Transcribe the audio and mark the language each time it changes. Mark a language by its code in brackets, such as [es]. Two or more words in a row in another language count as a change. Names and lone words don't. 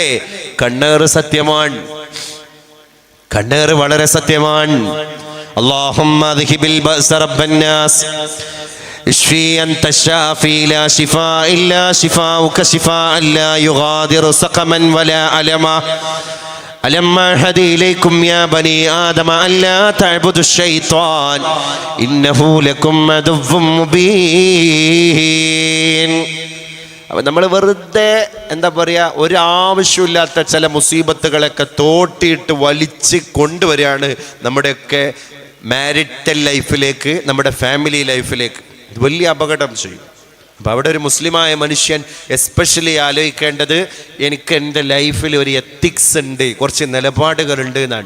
[ml] കണ്ണേറ് സത്യമാണ്, കണ്ണേറ് വളരെ സത്യമാണ്. [ar] اللهم أذهب البأس رب الناس اشف أنت الشافي لا شفاء إلا شفاؤك شفاء لا يغادر سقما ولا ألم ألم أعهد إليكم يا بني آدم ألا تعبدوا الشيطان إنه لكم عدو مبين. [ml] അപ്പം നമ്മൾ വെറുതെ എന്താ പറയുക, ഒരാവശ്യമില്ലാത്ത ചില മുസീബത്തുകളൊക്കെ തോട്ടിയിട്ട് വലിച്ച് കൊണ്ടുവരികയാണ് നമ്മുടെയൊക്കെ [en] marital life, [ml] നമ്മുടെ [en] family life. [ml] ഇത് വലിയ അപകടം ചെയ്യും. അപ്പം അവിടെ ഒരു മുസ്ലിമായ മനുഷ്യൻ എസ്പെഷ്യലി ആലോചിക്കേണ്ടത്, എനിക്ക് എൻ്റെ ലൈഫിൽ ഒരു എത്തിക്സ് ഉണ്ട്, കുറച്ച് നിലപാടുകളുണ്ട് എന്നാണ്.